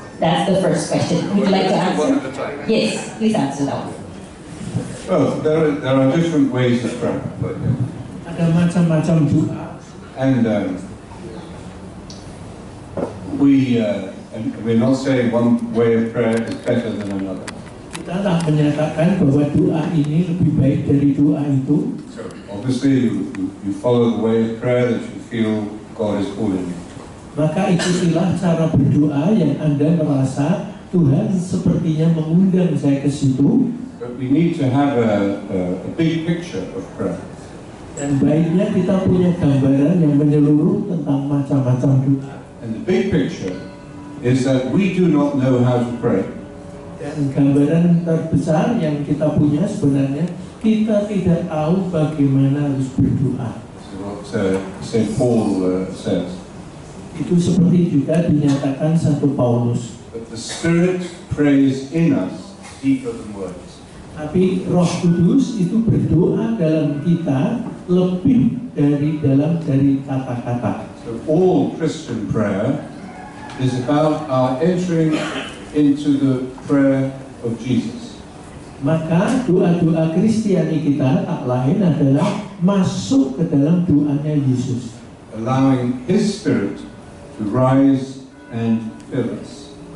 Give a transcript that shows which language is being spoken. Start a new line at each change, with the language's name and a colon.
English: That's the first question. Would you like to answer? Yes, please answer that one. Well, there are different ways of prayer.
Indonesian: Ada macam-macam doa.
English: And we're not saying one way of prayer is better than another.
Indonesian: Kita tak menyatakan bahwa doa ini lebih baik dari doa itu.
English: So obviously you follow the way of prayer that you feel God is calling you.
Indonesian: Maka ikutilah cara berdoa yang Anda merasa Tuhan sepertinya mengundang saya ke situ.
English: But we need to have a big picture of prayer.
Indonesian: Dan baiknya kita punya gambaran yang menyeluruh tentang macam-macam doa.
English: And the big picture is that we do not know how to pray.
Indonesian: Dan gambaran terbesar yang kita punya sebenarnya kita tidak tahu bagaimana harus berdoa.
English: What St. Paul says.
Indonesian: Itu seperti juga dinyatakan Santo Paulus.
English: But the Spirit prays in us deeper than words.
Indonesian: Tapi Roh Kudus itu berdoa dalam kita lebih dari kata-kata.
English: So all Christian prayer is about our entering into the prayer of Jesus.
Indonesian: Maka doa-doa Kristiani kita tak lain adalah masuk ke dalam doanya Yesus.
English: Allowing His Spirit to rise and fill us.